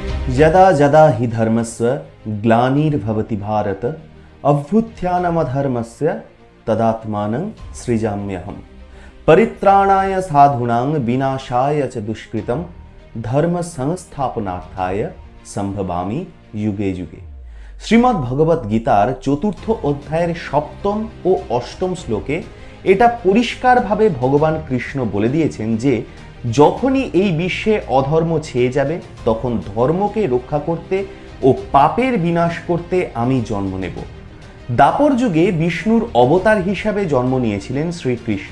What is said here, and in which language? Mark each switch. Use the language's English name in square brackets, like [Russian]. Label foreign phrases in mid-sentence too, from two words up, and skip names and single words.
[Sanskrit] यदा यदा हि धर्मस्य ग्लानिर्भवति भारत अभ्युत्थानमधर्मस्य तदात्मानं सृजाम्यहम् परित्राणाय साधूनां विनाशाय च दुष्कृतं धर्म संस्थापनार्थाय संभवामि युगे युगे। [Bangla] শ্রীমদ্ ভগবত গীতার চতুর্থ অধ্যায়ের সপ্তম আর অষ্টম শ্লোকে এটা পরিষ্কারভাবে ভগবান কৃষ্ণ বলে দিয়েছেন যে যখনই এই বিশ্বে অধর্ম ছেয়ে যাবে তখন ধর্মকে রক্ষা করতে ও পাপের বিনাশ করতে আমি জন্ম নেব। দাপর যুগে বিষ্ণুর অবতার হিসাবে জন্ম নিয়েছিলেন শ্রীকৃষ্ণ।